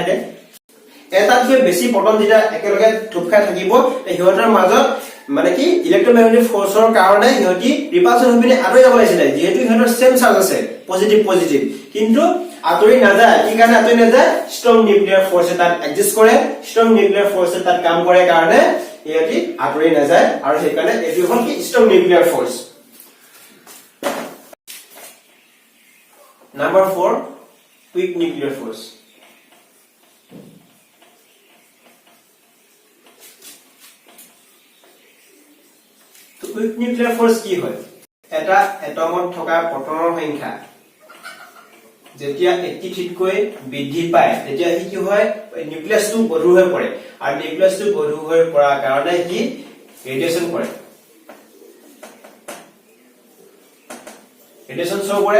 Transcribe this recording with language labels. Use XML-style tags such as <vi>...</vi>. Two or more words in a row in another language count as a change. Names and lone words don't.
<as>থাকে এটাতকৈ বেছি proton যেতিয়া একেলগে থুপ খাই থাকিব হিহঁতৰ মাজত মানে কি ইলেক্ট্ৰোম্যাগনেটিক ফোর্সৰ কাৰণে হিহঁতি ৰিপালশন হৈ পিনে আঁতৰি যাব লাগিছিল যেহেতু হিহঁতৰ</as> <en>same charge</en> <as>আছে পজিটিভ কিন্তু আঁতৰি নাযায় কি কাৰণে আঁতৰি নাযায়</as> <en>strong nuclear force</en> <as>তাত এক্সিষ্ট কৰে</as> <en>strong nuclear force</en> <as>তাত কাম কৰে কাৰণে হিহঁতি আঁতৰি নাযায় আৰু সেই কাৰণে এটো হ'ল কি</as> <en>strong nuclear force নাম্বার 4 weak nuclear force weak nuclear force কি</en> <as>হয় এটা এটমত থকা প্ৰটনৰ সংখ্যা যেতিয়া 80 কৈ বৃদ্ধি পায় তেতিয়া কি হয় নিউক্লিয়াছটো গধুৰ হৈ পৰে আৰু নিউক্লিয়াছটো গধুৰ হৈ পৰাৰ কাৰণে কি ৰেডিয়েশন কৰে</as> <en>radiation show</en> <as>কৰে</as>